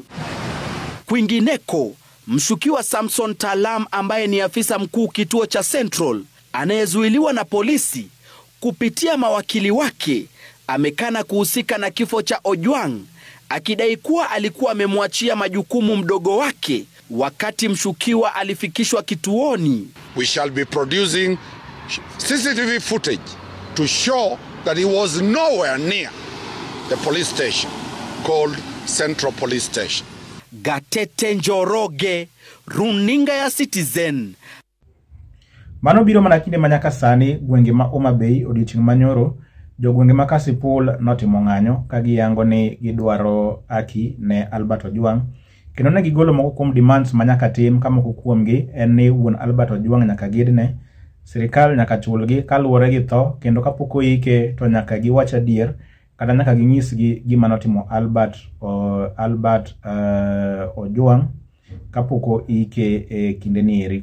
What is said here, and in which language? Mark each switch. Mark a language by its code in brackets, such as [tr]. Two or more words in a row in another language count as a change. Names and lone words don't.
[sw] Kwingineko, mshukiwa Samson Talam ambaye ni afisa mkuu kituo cha Central anayezuiliwa na polisi kupitia mawakili wake amekana kuhusika na kifo cha Ojwang, akidai kuwa alikuwa amemwachia majukumu mdogo wake wakati mshukiwa alifikishwa kituoni. [en] We shall be producing CCTV footage to show that he was nowhere near the police station called Central Police Station. [sw] Gatete Njoroge, runinga ya Citizen. [luo] Mano biro mana kinde manyaka sani gwenge ma Homa Bay odiochieng' manyoro jogwenge ma Kasipul notimo ng'anyo ka giyango ni gidwaro haki ne Albert Ojwang. Kendo ne gigolo moko kuom demands manyaka tim, kama moko kuomgi en ni wuon Albert Ojwang nyaka gidne sirikal nyaka chulgi kaluwore gi tho, kendo kapok oike to nyaka giwach adier kata nyaka ginyisgi gima notimo Albert Ojwang kapok oike e kinde ni eri.